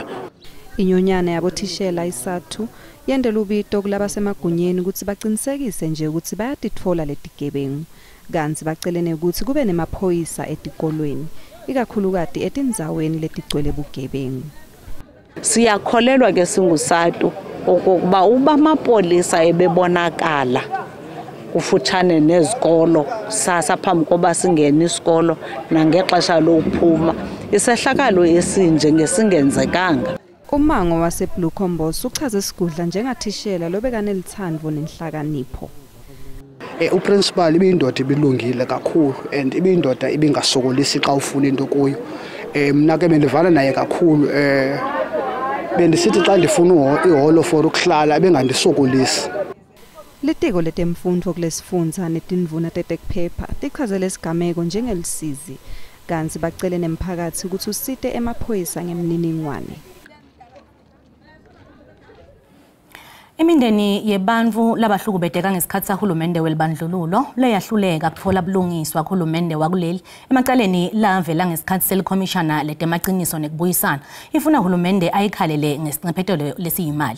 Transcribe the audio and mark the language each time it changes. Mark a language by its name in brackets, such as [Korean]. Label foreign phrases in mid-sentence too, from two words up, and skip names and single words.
[Swati] Inyonyana yabothishela isathu yendela ubito kulabasemagunyeni ukuthi baqinisekise nje ukuthi bayatitfola letigebengu kanti bacelene ukuthi kube nemaphoyisa etikolweni ikakhulukati etindzaweni letigcwele bugebengu. [Xhosa] Siyakholelwa ke singusatu okokuba uba amapolisa ebebonakala kufutshane nezikolo sasa phambi koba singena isikolo nangexesha lokuphuma isehlakalo esinje ngesingenzekanga. [Swati] Umango waseBlucomboss uchaze Skudla njengathishela lobekanelithando nenhlakanipho. [Xhosa] Uprincipal ibindoda ibilungile kakhulu and ibindoda ibingasokolisi xa ufuna into kuyo. Mina ke bendivala naye kakhulu bendisithi xa ndifuna iholo for ukuhlala ebengandisokolisi. [Swati] Litiko letemfundo kulesifundza netindvuna tetekuphepha tichazele isigameko njengelisizi kanti bacele nemphakathi ukuthi usite emaphoyisa ngemininingwane. Imindeni yebantfu labahlukubeteka ngesikhathi sahulumende welibandlululo leyahluleka kutfola bulungiswa kuhulumende wakuleli emacaleni lavela ngesikhathi selikhomishana letemaciniso nekubuyisana ifuna hulumende ayikhalele ngesincephetelo lesiyimali.